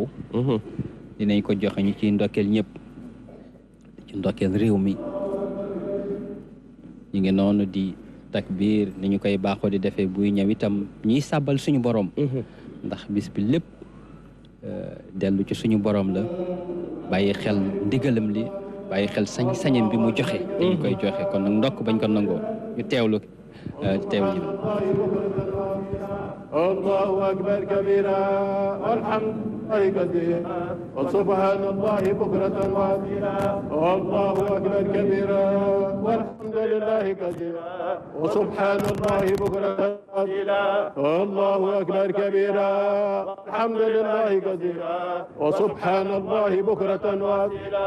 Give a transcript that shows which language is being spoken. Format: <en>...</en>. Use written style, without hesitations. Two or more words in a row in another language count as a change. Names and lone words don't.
<wo>dinañ ko joxe ñu ci ndokkeel ñëpp ci ndokkeel réew mi ñu ngi noonu di takbir ni ñu koy baaxoo di defee buy ñëw itam ñiy sàbbal suñu borom. ndax bis bi lépp dellu ci suñu borom la bàyyi xel ndigalam li bàyyi xel sañ-sañam bi mu joxe. dañu koy joxe kon nag ndokk bañ ko nangoo ñu teewlu ji.</wo> <ar>الله أكبر كبيرا والحمد لله كثيرا وسبحان الله بكرة وأصيلا الله أكبر كبيرا والحمد لله كثيرا وسبحان الله بكرة وأصيلا الله أكبر كبيرا والحمد لله كثيرا وسبحان الله بكرة وأصيلا</ar>